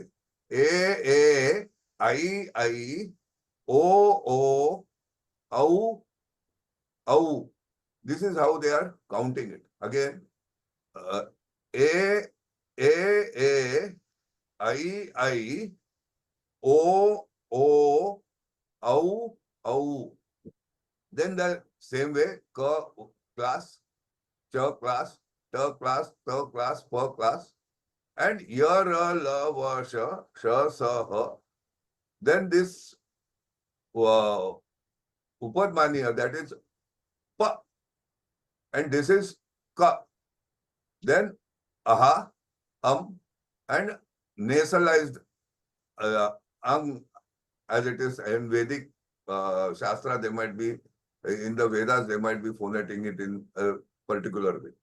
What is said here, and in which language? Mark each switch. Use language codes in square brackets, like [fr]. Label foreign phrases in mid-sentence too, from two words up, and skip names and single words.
[en] A, I, O, Au. This is how they are counting it. Again, A, I, O, Au. Then the same way, Ka class, Cha class, Ta class, Ta class, Pa class, and Ya, Ra, La, Va, Sha, Sa, Ha. Then this Upadmaniya, that is Pa, and this is Ka. Then Aha, and nasalized as it is in Vedic Shastra, they might be, in the Vedas, they might be phoneting it in a particular way.